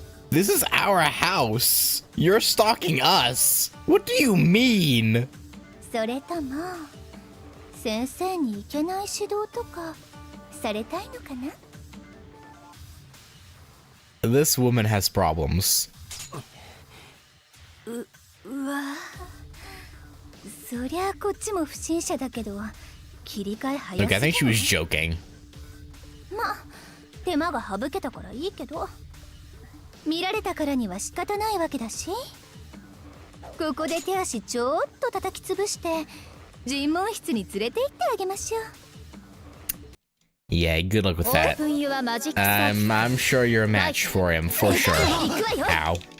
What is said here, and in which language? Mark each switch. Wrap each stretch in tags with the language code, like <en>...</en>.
<en>This is our house. You're stalking us. What do you mean?</en> <ja>それとも先生にいけない指導とかされたいのかな？</ja> <en>This woman has problems.</en> <ja>うわ。そりゃこっちも不審者だけど切り替え早すぎる。</ja> <en>Look, I think she was joking.</en> <ja>まあ手間が省けたからいいけど、見られたからには仕方ないわけだし、ここで手足ちょっと叩き潰して尋問室に連れて行ってあげましょう。</ja> <en>Yeah, good luck with that. I'm sure you're a match for him, for sure. Ow.</en>